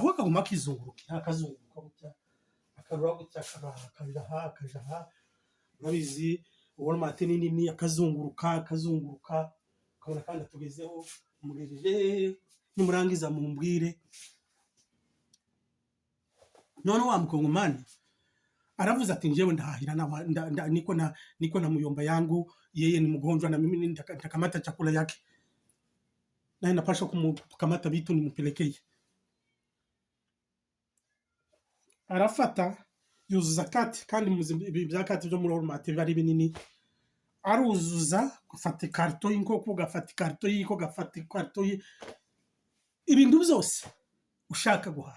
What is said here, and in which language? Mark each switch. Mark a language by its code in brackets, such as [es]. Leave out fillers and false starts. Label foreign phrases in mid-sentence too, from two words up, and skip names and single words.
[rw] We akaguma akizungurukira, akazunguruka gutya, akarura gutya, akaja aha, urabizi ubona mate nini, akazunguruka, ukabona kandi atugezeho, mugejeje, nimurangiza mumbwire. None wa mkongomani aravuze ati njewe ndahahira [sw] niko na muyomba yangu, yeye ni mgonjwa na mimi nitakamata chakula yake, na inapasha kumkamata vitu nimpelekee. [rw] Arafata yuzuza kati, kandi bya kati byo muri Walmart bari binini, aruzuza, gafata karto y'inkoko, gafata karto y'iko, gafata karto ibintu byose ushaka guhaha.